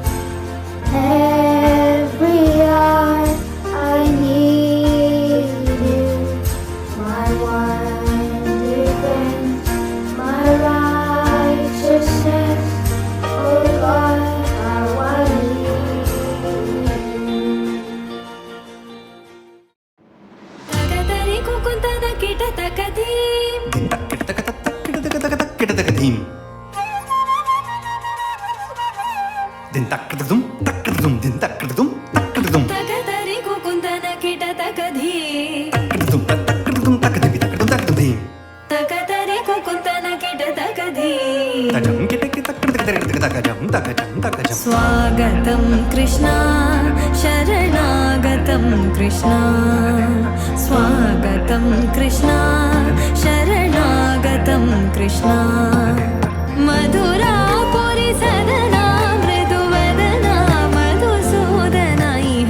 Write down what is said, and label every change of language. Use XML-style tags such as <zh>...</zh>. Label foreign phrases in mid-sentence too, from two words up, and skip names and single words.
<en>Every hour I need you. My one defense, my righteousness. Oh Lord, how I need you. Takatari kukuntada kita takadim. Din-tak-kita-tak-kita-tak-kita-tak-kita-tak-kita-tak-kita-dim. Din-tak-kita-dum, tak-kita-dum, din-tak-kita-dum, tak-kita-dum. Takatari kukuntada kita takadim. Tak-kita-dum, tak-kita-dum, tak-kita-dim, tak-kita-dim. Takatari kukuntada kita takadim. Tajam, kita-kita-kita-kita-kita-tak-tajam, tak-tajam, tak-tajam.</en> <sa>Swagatam Krishna, Sharanagatam Krishna. Swagatam Krishna, Sharanagatam Krishna. Madhura Puri Sadana, Mriduvadana, Madhusudana Iha.</sa>